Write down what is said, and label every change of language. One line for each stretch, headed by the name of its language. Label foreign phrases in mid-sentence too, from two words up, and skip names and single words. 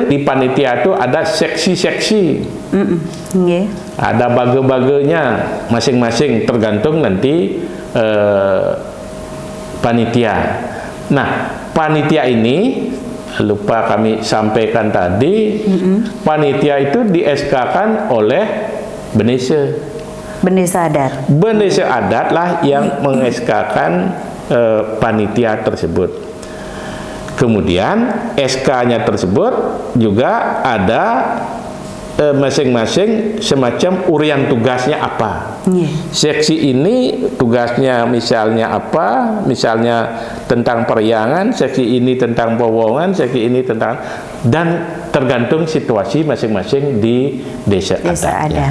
Indonesian: Di panitia itu ada seksi-seksi, ada bage-bagenya masing-masing tergantung nanti panitia. Nah, panitia ini lupa kami sampaikan tadi, panitia itu di-SK-kan oleh Bendesa adat. Bendesa adat lah yang meng-SK-kan panitia tersebut. Kemudian SK-nya tersebut juga ada masing-masing semacam urian tugasnya apa. Seksi ini tugasnya misalnya apa, misalnya tentang periangan, seksi ini tentang powongan, seksi ini tentang, dan tergantung situasi masing-masing di desa adatnya.